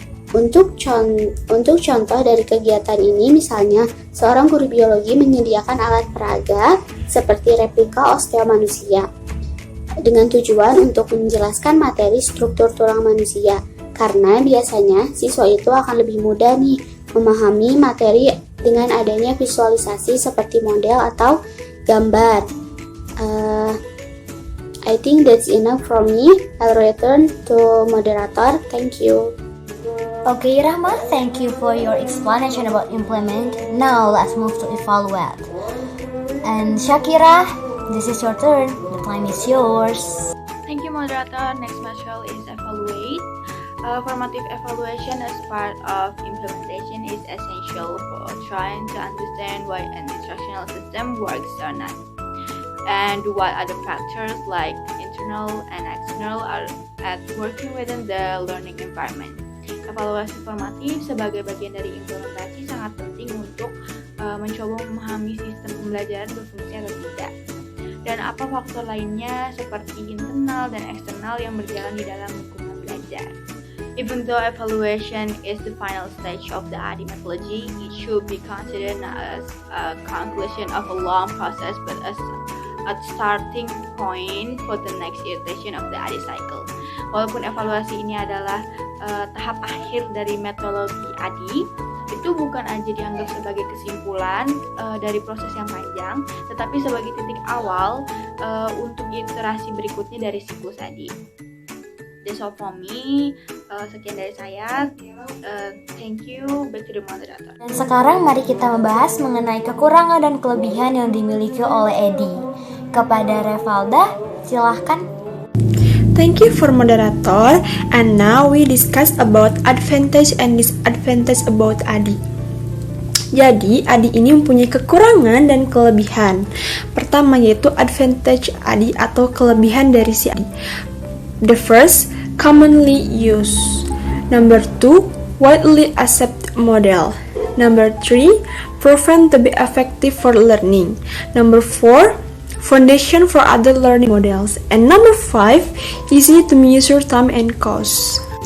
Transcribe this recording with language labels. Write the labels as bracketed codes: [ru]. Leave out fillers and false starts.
[id] Untuk contoh dari kegiatan ini, misalnya seorang guru biologi menyediakan alat peraga seperti replika osteo manusia dengan tujuan untuk menjelaskan materi struktur tulang manusia, karena biasanya siswa itu akan lebih mudah nih memahami materi dengan adanya visualisasi seperti model atau gambar. [en] I think that's enough from me. I'll return to moderator. Thank you. Okay, Rahma, thank you for your explanation about implement. Now let's move to evaluate. And Shakira, this is your turn. The time is yours. Thank you, moderator. Next material is evaluate. Formative evaluation as part of implementation is essential for trying to understand why an instructional system works or not, and what other factors like internal and external are at working within the learning environment. [id] Evaluasi formatif sebagai bagian dari implementasi sangat penting untuk mencoba memahami sistem pembelajaran berfungsi atau tidak, dan apa faktor lainnya seperti internal dan eksternal yang berjalan di dalam lingkungan belajar. [en] Even though evaluation is the final stage of the ADI methodology, it should be considered not as a conclusion of a long process but as a starting point for the next iteration of the ADI cycle. [id] Walaupun evaluasi ini adalah tahap akhir dari metodologi ADI, itu bukan aja dianggap sebagai kesimpulan dari proses yang panjang, tetapi sebagai titik awal untuk iterasi berikutnya dari siklus ADI. [en] That's all from me. [id] Sekian dari saya. [en] Thank you. Back to the moderator. [id] Dan sekarang mari kita membahas mengenai kekurangan dan kelebihan yang dimiliki oleh Edi. Kepada Revalda, silahkan. [en] Thank you for moderator, and now we discuss about advantage and disadvantage about ADI. [id] Jadi, ADI ini mempunyai kekurangan dan kelebihan. Pertama yaitu advantage ADI atau kelebihan dari si ADI. [en] The first, commonly used. Number 2, widely accepted model. Number 3, proven to be effective for learning. Number 4, foundation for other learning models. And number 5, easy to measure time and cost.